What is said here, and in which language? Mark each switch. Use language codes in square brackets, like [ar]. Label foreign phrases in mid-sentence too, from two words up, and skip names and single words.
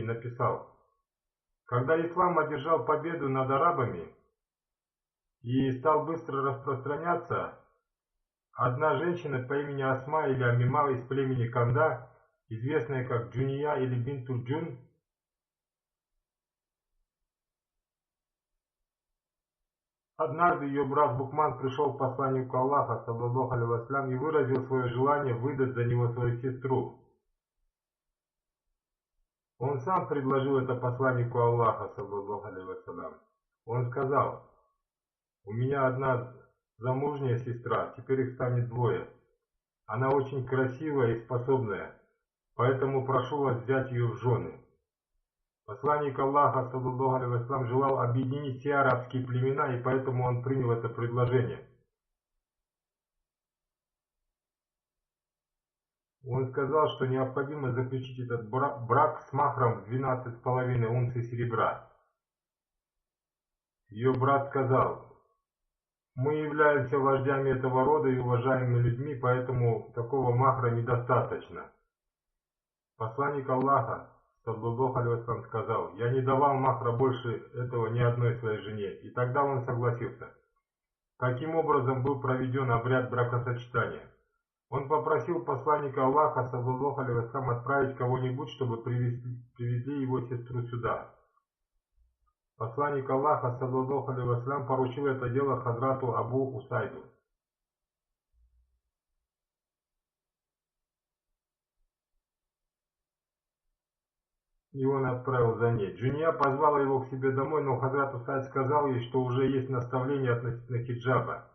[ru] написал: когда ислам одержал победу над арабами и стал быстро распространяться, одна женщина по имени Асма или Амима из племени Канда, известная как Джуния или Бинтуль Джун, однажды ее брат Букман пришел к посланнику Аллаха, [ar] صلى الله عليه وسلم, [ru] и выразил свое желание выдать за него свою сестру. Он сам предложил это посланнику Аллаха, [ar] صلى الله عليه وسلم. [ru] Он сказал: у меня одна замужняя сестра, теперь их станет двое. Она очень красивая и способная, поэтому прошу вас взять ее в жены. Посланник Аллаха, [ar] صلى الله عليه وسلم, [ru] желал объединить все арабские племена, и поэтому он принял это предложение. Он сказал, что необходимо заключить этот брак с махром в 12,5 унций серебра. Ее брат сказал: мы являемся вождями этого рода и уважаемыми людьми, поэтому такого махра недостаточно. Посланник Аллаха, [ar] صلى الله عليه وسلم, [ru] сказал: я не давал махра больше этого ни одной своей жене, и тогда он согласился. Каким образом был проведен обряд бракосочетания? Он попросил посланника Аллаха, [ar] صلى الله عليه وسلم, [ru] отправить кого-нибудь, чтобы привезли его сестру сюда. Посланник Аллаха, [ar] صلى الله عليه وسلم, [ru] поручил это дело Хазрату Абу Усайду. И он отправил за ней. Джуния позвала его к себе домой, но Хазрат Усайд сказал ей, что уже есть наставление относительно хиджаба.